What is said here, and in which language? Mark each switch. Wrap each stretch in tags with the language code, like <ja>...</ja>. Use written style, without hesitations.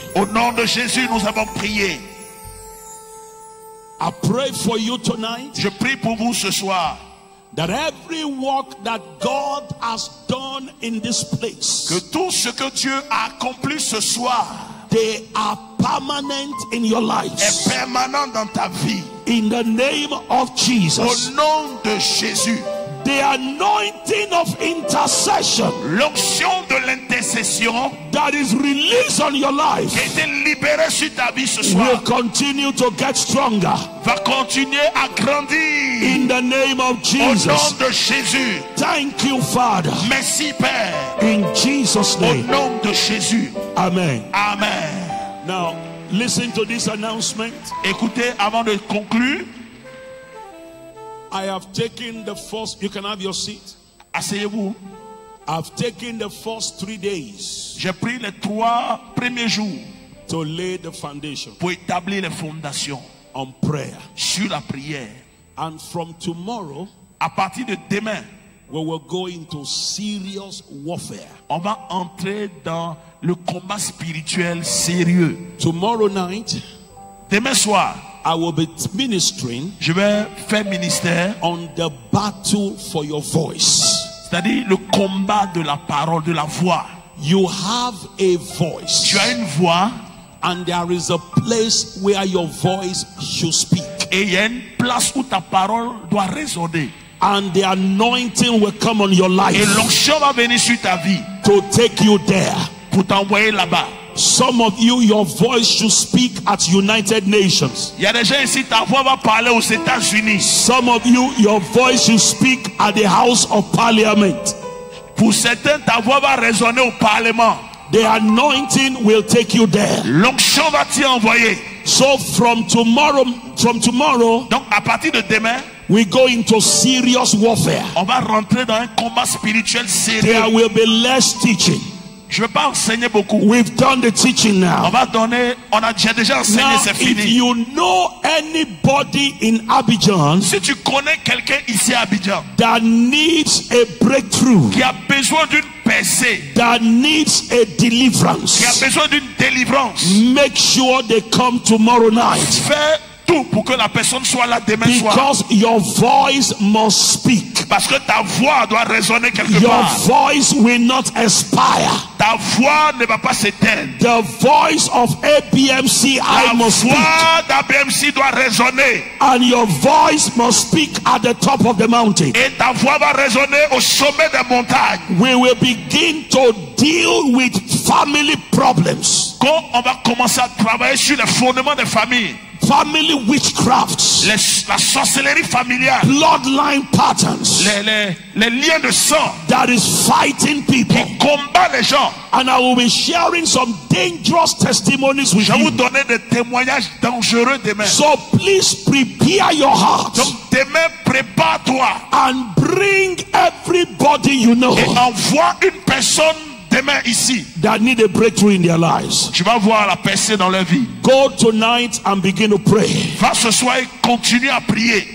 <fr>Au nom de Jésus, nous avons prié.</fr> <en>I pray for you tonight.</en> <fr>Je prie pour vous ce soir.</fr> <en>That every work that God has done in this place,</en> <fr>Que tout ce que Dieu a accompli ce soir,</fr> <en>they are permanent in your lives.</en> <fr>est permanent dans ta vie.</fr> <en>In the name of Jesus.</en> <fr>Au nom de Jésus.</fr> <en>The anointing of intercession,</en> <fr>l'onction de l'intercession</fr> <en>that is released on your life,</en> <fr>qui a été libérée sur ta vie ce soir,</fr> <en>will continue to get stronger.</en> <fr>Va continuer à grandir.</fr> <en>In the name of Jesus.</en> <fr>Au nom de Jésus.</fr> <en>Thank you, Father.</en> <fr>Merci, Père.</fr> <en>In Jesus' name.</en> <fr>Au nom de Jésus.</fr> <en>Amen.</en> <fr>Amen.</fr> <en>Now, listen to this announcement.</en> <fr>Écoutez, avant de conclure.</fr> <en>I have taken the first, you can have your seat.</en> <fr>Asseyez-vous.</fr> <en>I've taken the first 3 days.</en> <fr>J'ai pris les 3 premiers jours</fr> <en>to lay the foundation.</en> <fr>Pour établir les fondations.</fr> <en>On prayer.</en> <fr>Sur la prière.</fr> <en>And from tomorrow,</en> <fr>à partir de demain,</fr> <en>we will go into serious warfare.</en> <fr>On va entrer dans le combat spirituel sérieux.</fr> <en>Tomorrow night,</en> <fr>demain soir,</fr> <en>I will be ministering.</en> <fr>Je vais faire ministère</fr> <en>on the battle for your voice.</en> <fr>C'est-à-dire le combat de la parole, de la voix.</fr> <en>You have a voice.</en> <fr>Tu as une voix.</fr> <en>And there is a place where your voice should speak.</en> <fr>Et il y a une place où ta parole doit résonner.</fr> <en>And the anointing will come on your life.</en> <fr>Et l'onction va venir sur ta vie.</fr> <en>To take you there.</en> <fr>Pour t'envoyer là-bas.</fr> <en>Some of you, your voice should speak at United Nations.</en> <fr>Il y a des gens ici, ta voix va parler aux États-Unis.</fr> <en>Some of you, your voice should speak at the House of Parliament.</en> <fr>Pour certains, ta voix va résonner au Parlement.</fr> <en>The anointing will take you there.</en> <fr>L'onction va t'y envoyer.</fr> <en>So from tomorrow,</en> <fr>donc à partir de demain,</fr> <en>we go into serious warfare.</en> <fr>On va rentrer dans un combat spirituel sérieux.</fr> <en>There will be less teaching.</en> <fr>Je ne vais pas enseigner beaucoup.</fr> <en>We've done the teaching now.</en> <fr>J'ai déjà enseigné, c'est fini.</fr> <en>If you know anybody in Abidjan,</en> <fr>si tu connais quelqu'un ici à Abidjan,</fr> <en>that needs a breakthrough,</en> <fr>qui a besoin d'une percée,</fr> <en>that needs a deliverance,</en> <fr>qui a besoin d'une délivrance,</fr> <en>make sure they come tomorrow night.</en> <fr>Fais tout pour que la personne soit là demain soir.</fr> <en>Because your voice must speak.</en> <fr>Parce que ta voix doit résonner quelque</fr> <en>your</en> <fr>part.</fr> <en>Your voice will not expire.</en> <fr>Ta voix ne va pas s'éteindre.</fr> <en>The voice of ABMC I must speak.</en> <fr>La voix d'ABMC doit résonner.</fr> <en>And your voice must speak at the top of the mountain.</en> <fr>Et ta voix va résonner au sommet des montagnes.</fr> <en>We will begin to deal with family problems.</en> <fr>Quand on va commencer à travailler sur les fondements des familles.</fr> <en>Family witchcrafts,</en> <fr>la sorcellerie familiale,</fr> <en>bloodline patterns,</en> <fr>les liens de sang</fr> <en>that is fighting people.</en> <fr>Qui combat les gens.</fr> <en>And I will be sharing some dangerous testimonies with you.</en> <fr>Je vais vous donner des témoignages dangereux demain.</fr> <en>So please prepare your heart.</en> <fr>Donc demain prépare-toi.</fr> <en>And bring everybody you know.</en> <fr>Et envoie une personne demain ici.</fr> <en>That need a breakthrough in their lives.</en> <fr>Tu vas voir la percée dans leur vie.</fr> <en>Go tonight and begin to pray.</en> <fr>Va ce soir et continue à prier.</fr>